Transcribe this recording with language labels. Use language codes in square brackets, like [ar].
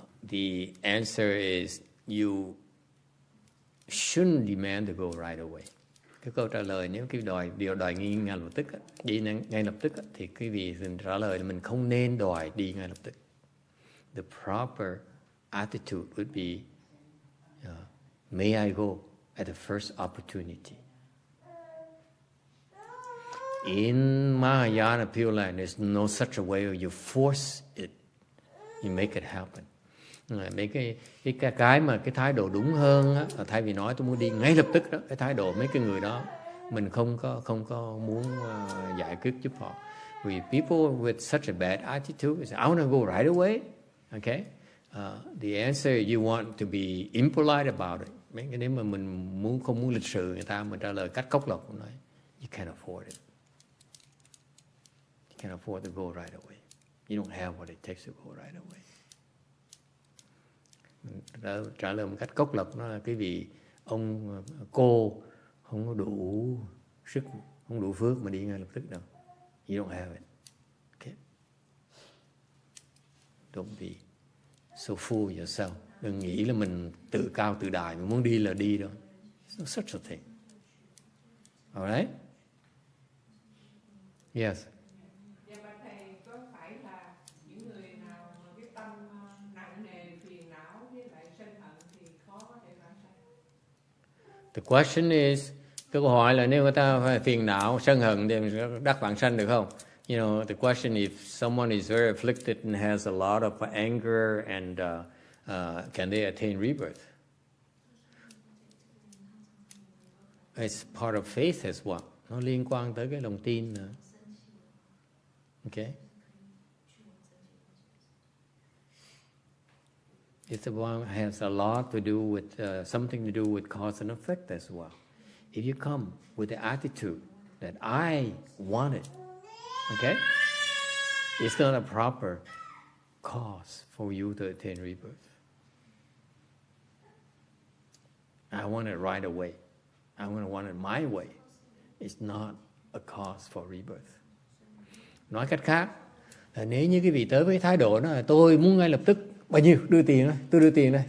[en] The answer is you shouldn't demand to go right away. [vi] Cái câu trả lời nếu cái điều đòi ngay lập tức đi ngay lập tức thì quý vị trả lời là mình không nên đòi đi ngay lập tức. [en] The proper attitude would be may I go at the first opportunity. In Mahayana Pure Land, there's no such a way where you force it, you make it happen. [vi] Mấy cái mà cái thái độ đúng hơn á, thay vì nói tôi muốn đi ngay lập tức đó, cái thái độ mấy cái người đó mình không có muốn giải quyết giúp họ. Vì [en] people with such a bad attitude say, I want to go right away. Okay? The answer you want to be impolite about it. [vi] Mấy cái nếu mà mình không muốn lịch sự người ta mình trả lời cách cốc lộc nói, [en] you can't afford it. You can't afford to go right away. You don't have what it takes to go right away. [vi] Trả lời một cách cốc lộc nó là cái vì cô không có đủ sức, không đủ phước mà đi ngay lập tức đâu. [en] You don't have it. Okay. Don't be so fool yourself. [vi] Đừng nghĩ là mình tự cao tự đại, mình muốn đi là đi đâu. [en] It's no such a thing. All right? Yes. The question is, [vi] cái câu hỏi là nếu người ta phải phiền não, sân hận thì đắc vãng sanh được không? [en] The question if someone is very afflicted and has a lot of anger and can they attain rebirth? It's part of faith as well. [vi] Nó liên quan tới cái lòng tin nữa. Okay? [en] has a lot to do with something to do with cause and effect as well. If you come with the attitude that I want it, okay, it's not a proper cause for you to attain rebirth. I want it right away. I want it my way. It's not a cause for rebirth. [vi] Nói cách khác là nếu như cái vị tới với thái độ đó là tôi muốn ngay lập tức bao nhiêu đưa tiền đó, tôi đưa tiền đây.